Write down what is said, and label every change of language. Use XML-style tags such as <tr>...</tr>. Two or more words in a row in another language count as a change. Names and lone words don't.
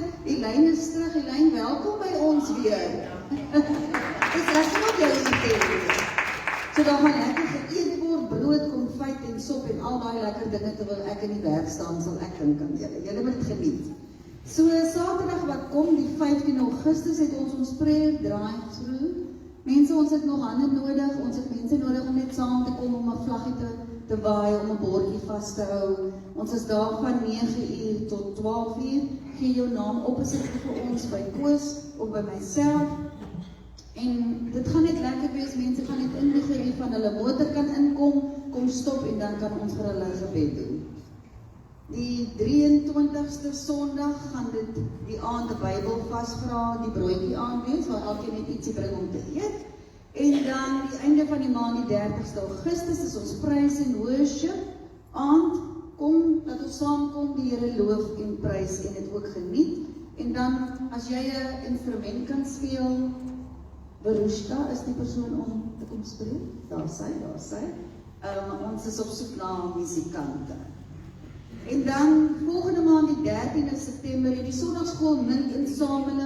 <af>Die lyn is terug, die lyn, welkom by ons weer. Dis lekker om julle te hê. So, daar gaan lekker geëet word, brood, konfyt en sop en al daai lekker dinge, terwyl ek in die werk staan, sal ek dink aan julle. Julle moet dit geniet. So Saterdag wat kom, die 15 Augustus, het ons</af> <en>prayer drive-through.</en> <af>Mense, ons het nog hande nodig, ons het mense nodig om net saam te kom, om 'n vlaggie te waai, om 'n bordjie vas te hou. Ons is daar van 9 uur tot 12 uur. Gee jou naam op as dit vir ons by Koos of by myself. En dit gaan net lekker wees, mense gaan net indig wie van hulle motor kan inkom, kom stop en dan kan ons vir hulle gebed doen. Die 23ste Sondag gaan dit die aand 'n Bybel vasvra, die broodjie aand wees, waar elkeen net ietsie bring om te eet. En dan die einde van die maand, die 30ste Augustus, is ons</af> <en>praise and worship</en> <af>aand. Kom, dat ons saamkom, die Here loof en prys en dit ook geniet. En dan, as jy 'n instrument kan speel, Verushka is die persoon om te kom speel. Daar sy. Ons is op soek na musikante. En dan, volgende maand, die 13de September, die Sondagskool muntinsameling.</af>